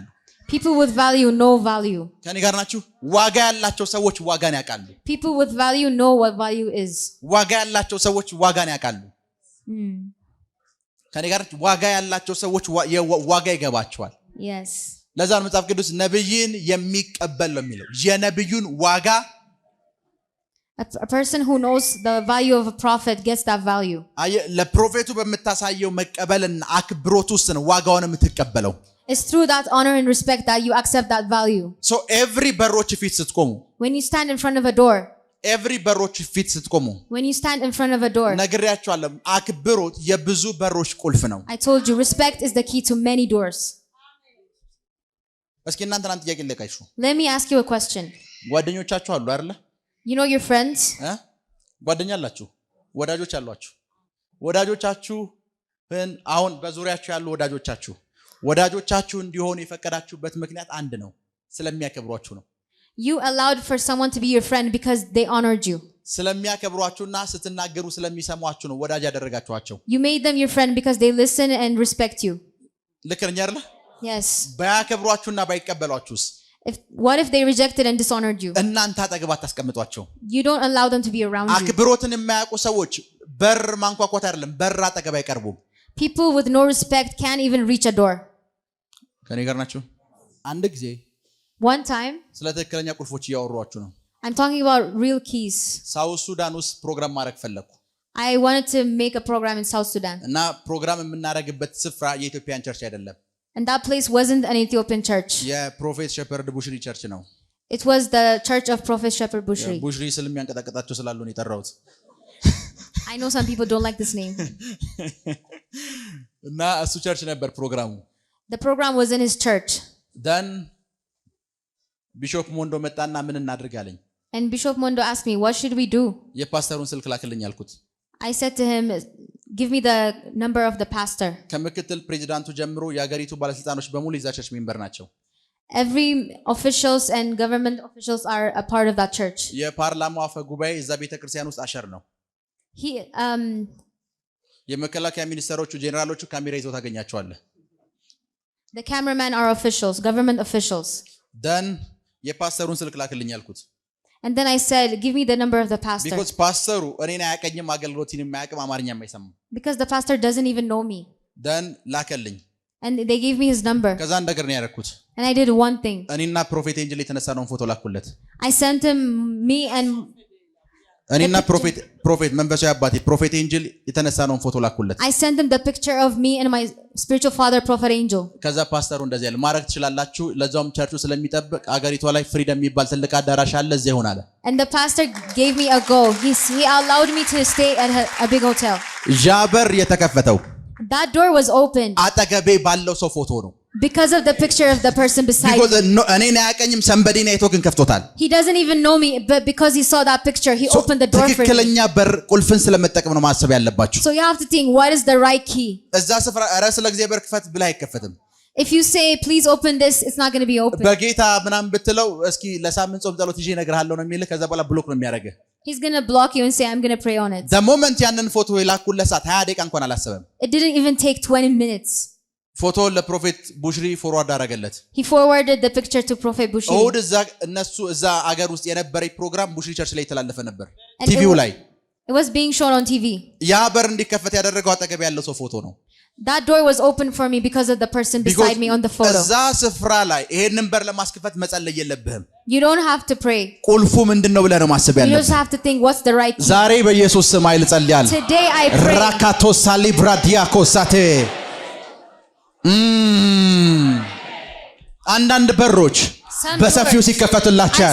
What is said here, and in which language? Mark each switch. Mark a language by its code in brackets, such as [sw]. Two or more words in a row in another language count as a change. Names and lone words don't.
[en] People with value know value. [am] ከኔ ጋር ናችሁ ዋጋ ያላቸው ሰዎች ዋጋን ያውቃሉ [en] People with value know what value is. [am] ዋጋ ያላቸው ሰዎች ዋጋን ያውቃሉ ከኔ ጋር ዋጋ ያላቸው ሰዎች ዋጋ ይገባቸዋል [en] Yes. [am] ለዛ ነው መጽሐፍ ቅዱስ ነብይን የሚቀበል ነው የሚለው የነብዩን ዋጋ [en] A person who knows the value of a prophet gets that value. [am] ለፕሮፌቱ በመታሳየው መቀበልና አክብሮት ውስጥ ነው ዋጋውን የምትቀበለው [en] It's through that honor and respect that you accept that value. so every [am] በሮች ፊት ስትቆሙ [en] When you stand in front of a door, [am] every በሮች ፊት ስትቆሙ [en] when you stand in front of a door, [am] ነግሬያችኋለሁ አክብሮት የብዙ በሮች ቁልፍ ነው [en] I told you respect is the key to many doors. [am] እስኪ እናንተን አንድ ጥያቄ ልጠይቃችሁ [en] Let me ask you a question. [am] ጓደኞቻችሁ አሉ አይደል [en] You know your friends? [am] ጓደኛ አላችሁ ወዳጆች አሏችሁ ወዳጆቻችሁን አሁን በዙሪያችሁ ያሉ ወዳጆቻችሁ እንዲሆኑ የፈቀዳችሁበት ምክንያት አንድ ነው ስለሚያከብሯችሁ ነው [en] You allowed for someone to be your friend because they honored you. [am] ስለሚያከብሯችሁና ስትናገሩ ስለሚሰሟችሁ ነው ወዳጅ ያደረጋችኋቸው [en] You made them your friend because they listen and respect you. [am] ልክ ነኝ አይደል [en] Yes. [am] ባያከብሯችሁና ባይቀበሏችሁስ [en] What if they rejected and dishonored you? [am] እናንተ አጠገብ አታስቀምጧቸው [en] You don't allow them to be around you. [am] አክብሮትን የማያውቁ ሰዎች በር ማንኳኳት አይደለም በር አጠገብ አይቀርቡም [en] People with no respect can't even reach a door. [am] ከኔ ጋር ናችሁ አንድ ጊዜ [en] One time, [am] ስለ ትክክለኛ ቁልፎች እያወሯችሁ ነው [en] I'm talking about real keys. [am] ሳውዝ ሱዳን ውስጥ ፕሮግራም ማድረግ ፈለኩ [en] I wanted to make a program in South Sudan. [am] እና ፕሮግራም የምናደርግበት ስፍራ የኢትዮጵያን ቸርች አይደለም [en] And that place wasn't an Ethiopian church. [am] የፕሮፌት ሸፐርድ ቡሽሪ ቸርች ነው [en] It was the church of Prophet Shepherd Bushri. [am] ቡሽሪ ስለሚያንቀጣቀጣቸው ስላሉ ነው የጠራሁት [en] I know some people don't like this name. [am] እና እሱ ቸርች ነበር ፕሮግራሙ [en] The program was in his church. [am] then ቢሾፕ ሞንዶ መጣና ምን እናድርግ አለኝ [en] And Bishop Mondo asked me, what should we do? [am] የፓስተሩን ስልክ ላክልኝ አልኩት [en] I said to him, give me the number of the pastor. [am] ከምክትል ፕሬዚዳንቱ ጀምሮ የሀገሪቱ ባለስልጣኖች በሙሉ የዛ ቸርች ሜምበር ናቸው [en] Every officials and government officials are a part of that church. [am] የፓርላማው አፈ ጉባኤ እዛ ቤተክርስቲያን ውስጥ አሸር ነው [en] He [am] የመከላከያ ሚኒስተሮቹ ጄኔራሎቹ ካሜራ ይዘው ታገኛቸዋለህ [en] the cameramen are officials, government officials. [am] then የፓስተሩን ስልክ ላክልኝ አልኩት [en] And then I said, give me the number of the pastor. [am] because ፓስተሩ እኔን አያቀኝም አገልግሎትን የማያውቅም አማርኛ የማይሰማ [en] Because the pastor doesn't even know me. [am] then ላከልኝ [en] And they gave me his number. [am] ከዛ አንድ ነገር ነው ያደረኩት [en] And I did one thing. [am] እኔና ፕሮፌት ኤንጅል የተነሳነውን ፎቶ ላኩለት [en] I sent him me and [am] እኔና ፕሮፌት መንፈሳዊ አባቴ ፕሮፌት ኤንጅል የተነሳነውን ፎቶ ላኩለት [en] I sent him the picture of me and my spiritual father Prophet Angel. [am] ከዛ ፓስተሩ እንደዚህ ያለ ማድረግ ትችላላችሁ ለዛውም ቸርቹ ስለሚጠብቅ አገሪቷ ላይ ፍሪደም የሚባል ትልቅ አዳራሽ አለ እዚያ ይሆናል [en] And the pastor gave me a go. He allowed me to stay at a big hotel. [am] ጃበር የተከፈተው [en] That door was open [am] አጠገቤ ባለው ሰው ፎቶ ነው [en] because of the picture of the person beside me. because [am] እኔን አያቀኝም ሰንበዲ ነው አይቶ ግን ከፍቶታል [en] He doesn't even know me, but because he saw that picture, he opened the door for me. [am] ትክክለኛ በር ቁልፍን ስለመጠቀም ነው ማሰብ ያለባችሁ [en] So you have to think, what is the right key? [am] እዛ ስፍራ ኧረ ስለ እግዚአብሔር ክፈት ብላ አይከፈትም [en] If you say, please open this, it's not going to be open. [am] በጌታ ምናምን ብትለው እስኪ ለሳምንት ጾም ጸሎት ይዤ እነግርሃለሁ ነው የሚልህ ከዛ በኋላ ብሎክ ነው የሚያደርግህ [en] He's going to block you and say, I'm going to pray on it. the moment [am] ያንን ፎቶ የላኩለት ሰዓት 20 ደቂቃ እንኳን አላሰበም [en] It didn't even take 20 minutes. [am] ፎቶውን ለፕሮፌት ቡሽሪ ፎርዋርድ አደረገለት [en] He forwarded the picture to Prophet Bushri. [am] እሑድ እዛ አገር ውስጥ የነበረ ፕሮግራም ቡሽሪ ቸርች ላይ የተላለፈ ነበር ቲቪው ላይ [en] It was being shown on TV. [am] ያ በር እንዲከፈት ያደረገው አጠገብ ያለው ሰው ፎቶ ነው። [en] That door was open for me because of the person beside me on the photo. [am] እዛ ስፍራ ላይ ይሄንን በር ለማስከፈት መጸለይ የለብህም። [en] You don't have to pray. [am] ቁልፉ ምንድነው ብለህ ነው ማሰብ [en] You [am] ያለብህ። [en] just have to think what's the right key. [am] ዛሬ በኢየሱስ ስም ኃይል ጸልያለሁ። [en] Today I pray. [am] ራካቶ ሳሊብራ ዲያኮሳቴ አንዳንድ በሮች በሰፊው ሲከፈቱላቸው